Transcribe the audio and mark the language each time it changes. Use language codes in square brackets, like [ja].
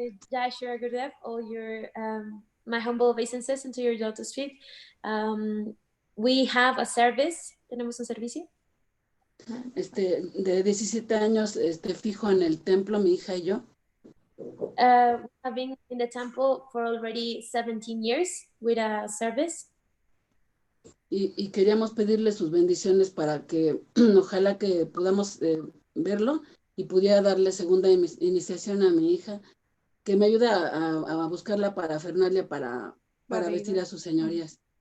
[en] Jai Shri Gurudev, all your my humble obeisances into your lotus feet. We have a service. [es] ¿Tenemos un servicio? De 17 años fijo en el templo, mi hija y yo. [en] We have been in the temple for already 17 years with a service. [es] Y queríamos pedirle sus bendiciones para que ojalá que podamos verlo y pudiera darle segunda iniciación a mi hija, que me ayude a buscar la parafernalia para vestir a sus señorías.